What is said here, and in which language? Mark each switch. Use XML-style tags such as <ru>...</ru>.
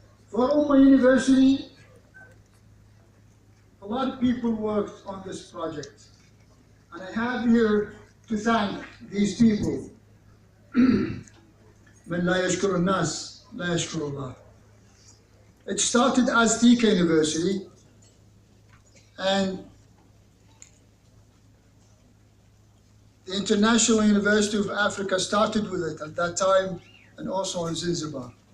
<en>For Umma University, a lot of people worked on this project, and I have here to thank these people.</en> <ar>من لا يشكر الناس لا يشكر الله.</ar> <en>It started as TK University, and the International University of Africa started with it at that time, and also in Zanzibar.</en>